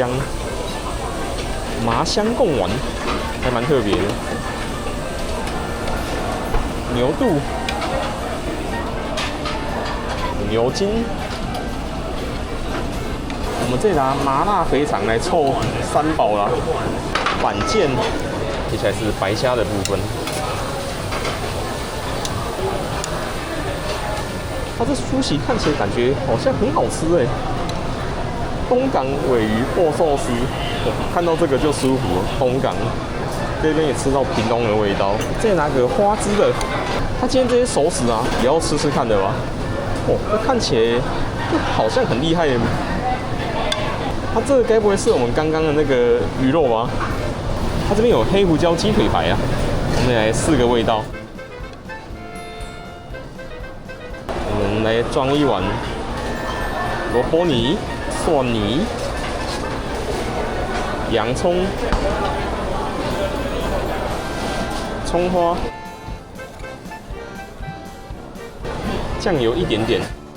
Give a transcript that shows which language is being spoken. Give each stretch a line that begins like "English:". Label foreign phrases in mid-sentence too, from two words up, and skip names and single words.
Chinese: 麻香貢丸還蠻特別的，牛肚、牛筋，我們這拿麻辣肥腸來湊3寶啦。板腱，接下來是白蝦的部分。它這酥皮看起來感覺好像很好吃哎。東港鮪魚握壽司，看到這個就舒服了。東港這邊也吃到屏東的味道。再拿個花枝的，它今天這些熟食啊，也要吃吃看的吧？哦，看起來好像很厲害耶。它這個該不會是我們剛剛的那個魚肉吧？它這邊有黑胡椒雞腿排啊，我們來試個味道。我們來裝一碗蘿蔔泥、蒜泥、洋蔥、蔥花、醬油一點點。